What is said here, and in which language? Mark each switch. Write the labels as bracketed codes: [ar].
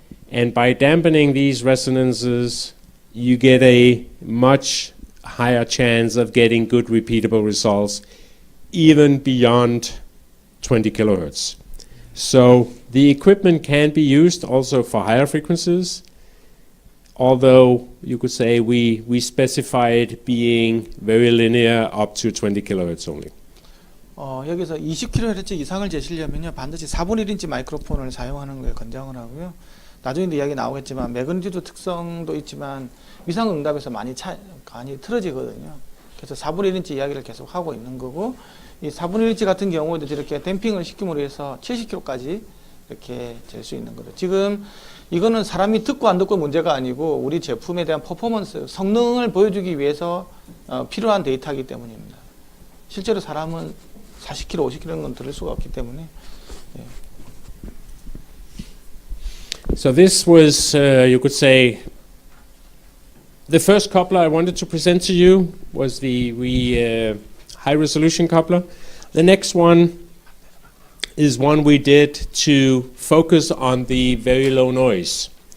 [en] And by dampening these resonances, you get a much higher chance of getting good repeatable results, even beyond 20 kilohertz. So the equipment can be used also for higher frequencies, although you could say we specified being very linear up to 20 kilohertz only. [ko] 여기서 20kHz 이상을 재시려면요 반드시 4분의 1인치 마이크로폰을 사용하는 걸 권장을 하고요. 나중에도 이야기 나오겠지만 매그니튜드 특성도 있지만 위상응답에서 많이 틀어지거든요. 그래서 4분의 1인치 이야기를 계속 하고 있는 거고, 이 4분의 1인치 같은 경우에도 이렇게 댐핑을 시킴으로 해서 70kHz까지 이렇게 잴 수 있는 거죠. 지금 이거는 사람이 듣고 안 듣고 문제가 아니고 우리 제품에 대한 퍼포먼스, 성능을 보여주기 위해서 필요한 데이터이기 때문입니다. 실제로 사람은 40kg, 50kg는 건 들을 수가 없기 때문에. 예. [en] So this was, you could say, the first coupler I wanted to present to you was the high resolution coupler. The next one is one we did to focus on the very low noise.